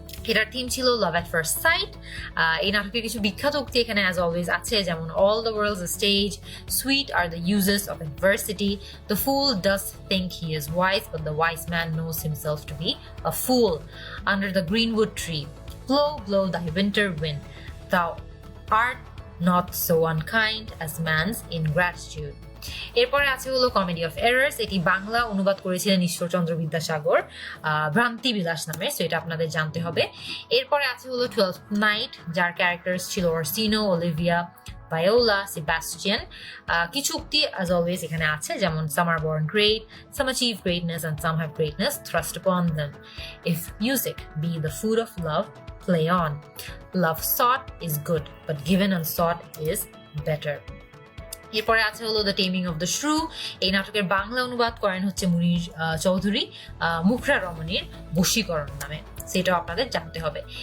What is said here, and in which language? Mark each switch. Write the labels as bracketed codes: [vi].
[bn] এটার থিম ছিল লাভ at first sight. এই নাটকের কিছু বিখ্যাত উক্তি এখানে অ্যাজ অলওয়েজ আছে, যেমন [en] All the world's a stage, sweet are the uses of adversity, the fool does think he is wise but the wise man knows himself to be a fool, under the greenwood tree, blow, blow thy winter wind, thou art not so unkind as man's ingratitude. [bn] এরপরে আছে হলো comedy of errors, এটি বাংলা অনুবাদ করেছিলেন ঈশ্বরচন্দ্র বিদ্যাসাগর ভ্রান্তি বিলাস নামে, so এটা আপনাদের জানতে হবে। এরপরে আছে হলো 12th নাইট, যার ক্যারেক্টার্স ছিল অরসিনো, অলিভিয়া, ভায়োলা, সেবাস্টিয়ান। কিছু উক্তি অ্যাজ অলওয়েজ এখানে আছে, যেমন [en] some are born great, some achieve greatness and some have greatness thrust upon them. If music be the food of love, play on. Love sought is good, but given unsought is better. [bn] এরপরে আছে হলো the taming of the শ্রু, এই নাটকের বাংলা অনুবাদ করেন হচ্ছে মুনির চৌধুরী মুখরা রমণীর বশীকরণ নামে, সেটাও আপনাদের জানতে হবে।